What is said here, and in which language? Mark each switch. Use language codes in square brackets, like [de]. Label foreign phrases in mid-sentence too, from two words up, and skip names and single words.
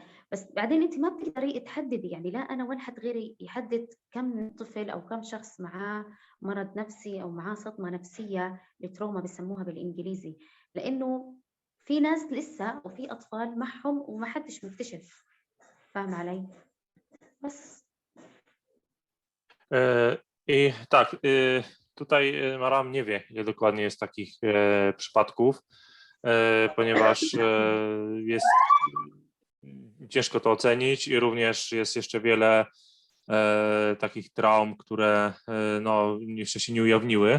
[ar] بس بعدين أنت ما بتقدري تحددي، يعني لا أنا ولا حد غيري يحدد كم طفل أو كم شخص معاه مرض نفسي أو معاه صدمة نفسية، التروما بسموها بالإنجليزي، لأنه في ناس لسه وفي أطفال معهم وما حدش مكتشف. فاهم علي؟ بس [pl] I tak, tutaj Maram nie wie, ile dokładnie jest takich przypadków, ponieważ jest ciężko to ocenić i również jest jeszcze wiele takich traum, które no, jeszcze się nie ujawniły.